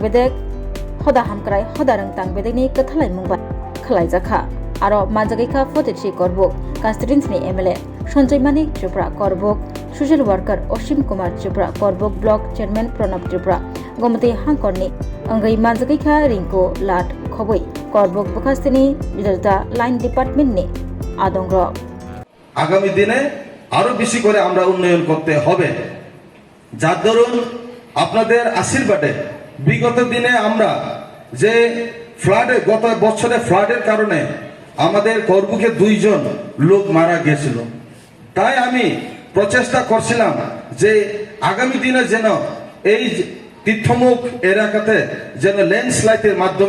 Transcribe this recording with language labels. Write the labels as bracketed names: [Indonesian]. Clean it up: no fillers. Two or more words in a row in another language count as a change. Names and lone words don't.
[Kok Borok] bedek hoda hamkrai hoda rengtang bedek ni kathalai mungbai khlaijakha aro manjagaikha 43 korbuk constituency ni MLA Sanjay Manik Tripura korbuk [English] social worker [Kok Borok] Oshim Kumar Tripura korbuk [English] block chairman [Kok Borok] Pranab Tripura gomati hangkorni angai manjagaikha ringko lat khoboi korbuk bukastini bidalta [English] line department [Kok Borok] ni adongro [Bangla] আগামী দিনে আরো বেশি করে আমরা উন্নয়ন করতে হবে যার দরুন আপনাদের আশীর্বাদে বিগত দিনে আমরা যে গত বছরে ফ্লাডের কারণে আমাদের করবুকে 2 জন লোক মারা গিয়েছিল তাই আমি প্রচেষ্টা করছিলাম যে আগামী দিনে যেন এই তীর্থমুখ এলাকাতে যেন ল্যান্ডস্লাইডের মাধ্যমে